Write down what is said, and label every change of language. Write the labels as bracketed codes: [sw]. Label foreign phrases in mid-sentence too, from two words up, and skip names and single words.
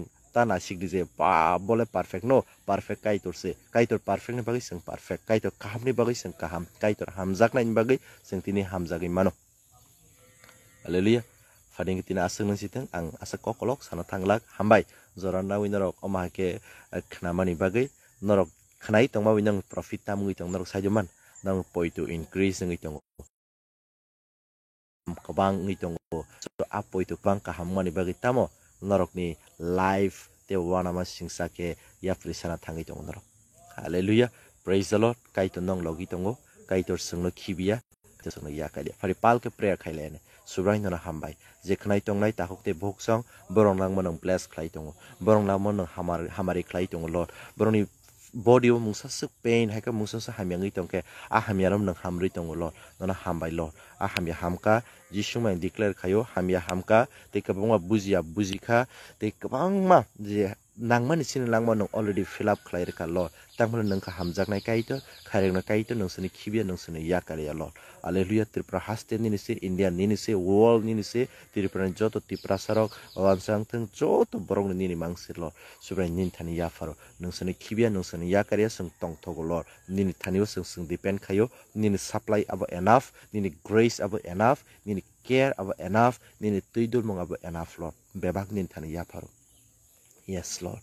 [trp] tana sigdi je ba bole perfect no perfect kaitor se kaitor perfect ni bagi sing perfect kaitor kaham ni bagi sing kaham kaitor hamjak na ni bagi sing tini hamjagi mano hallelujah fading tina asung nang siteng ang asa kokolok sana thanglak hambai jora na winarok omake khnamani bagi norok khnai tongma winang profit tamui tong norok saijoman nang poito increase ngi tong kabang ngi tong so apoito bang kahammani bagi tamo norok ni life te wana ma singsa ke ya prisana thangi tong norok hallelujah [en] praise the lord [trp] kaito nong logi tongo kaito sungno khibia te sungno ya kaile fari pal ke prayer khailene subrain na hambai je khnai tong nai tahokte boksang borong lang monong bless khlai tongo borong lang monong hamari khlai tongo lord boroni body mungsa suk pain haika mungsa sa hamyangi tongke a hamyaram nang hamri tongo lord nona hambai lord a hamya hamka jisu mai declare khayo hamya hamka te kabangma buzia buzika te kabangma je nangmani sini langma nung [en] already fill [trp] up khlai reka Lord tangmani nungka hamjaknai kaito khairengna kaito nungsini khibia nungsini yakari Lord hallelujah Tripura haste nini se India nini se world nini se Tripura joto Tripura sarok wansang thang joto borong nini mangsi Lord subrai nin thani yafaro nungsini khibia nungsini yakari sung tong thogo Lord nini thani sung depend khayo nini supply abo enough nini grace abo enough nini care abo enough nini tuidul mong abo enough Lord bebak nin thani yafaro [en] Yes, Lord.